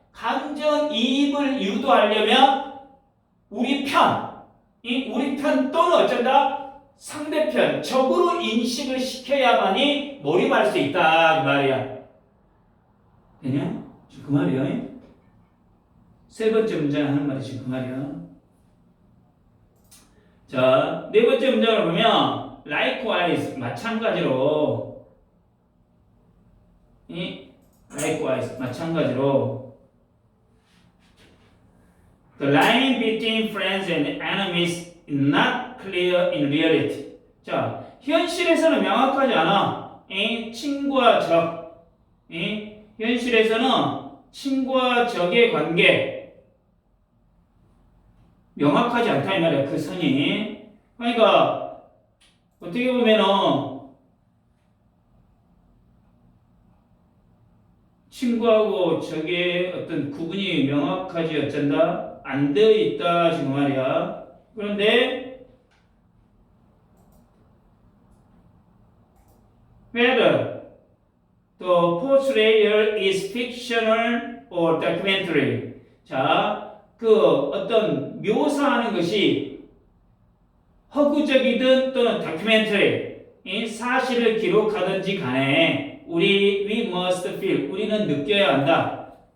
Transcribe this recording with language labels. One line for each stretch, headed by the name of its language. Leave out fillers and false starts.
Korean: 감정이입을 유도하려면 우리 편 또는 어쩐다? 상대편, 적으로 인식을 시켜야만이 몰입할 수 있다 그 말이야. 되냐? 지금 그 말이야. 세 번째 문장에 하는 말이 지금 그 말이야. 자, 네 번째 문장을 보면
English: likewise
Korean: 마찬가지로
English: likewise 마찬가지로 The line between friends and enemies is not clear in reality.
Korean: 자, 현실에서는 명확하지 않아. 친구와 적. 현실에서는 친구와 적의 관계 명확하지 않다 이 말이야. 그 선이. 그러니까 어떻게 보면은 친구하고 적의 어떤 구분이 명확하지 어쩐다? 안 되어 있다 지금 말이야. 그런데
English: whether the portrayal is fictional or documentary.
Korean: 자, 그 어떤 묘사하는 것이 허구적이든 또는 다큐멘터리, 이 사실을 기록하든지 간에
English: we must feel,
Korean: 우리는 느껴야 한다.